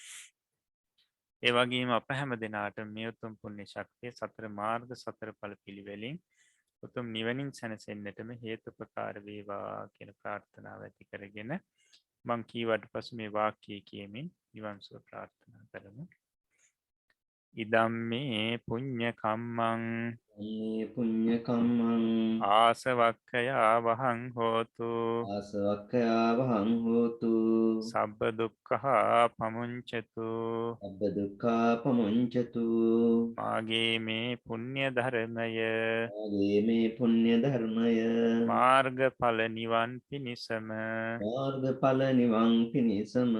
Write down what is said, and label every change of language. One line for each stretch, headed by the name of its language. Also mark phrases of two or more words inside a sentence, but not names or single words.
Sinhala: ඒ වගේම අප හැම දිනාට මේ උතුම් පුණ්‍ය ශක්තිය සතර මාර්ග සතර ඵල පිළිවෙලින් උතුම් නිවනින් සැනසෙන්නටම හේතුපකාර වේවා කියන ප්‍රාර්ථනාව ඇති කරගෙන මං කීවට පසු මේ වාක්‍යය කියමින් නිවන් සුව ප්‍රාර්ථනා කරමු.
Pali: ඉදම්මේ පුඤ්ඤ කම්මං මේ පුඤ්ඤ කම්මං ආසවක්ඛයා වහං හෝතු ආසවක්ඛයා වහං හෝතු සබ්බ දුක්ඛා පමුංචතු අබ්බ දුක්ඛා පමුංචතු
Sinhala: මාගේ මේ පුණ්‍ය ධර්මය මාගේ මේ පුණ්‍ය ධර්මය මාර්ගඵල නිවන් පිණිසම මාර්ගඵල නිවන් පිණිසම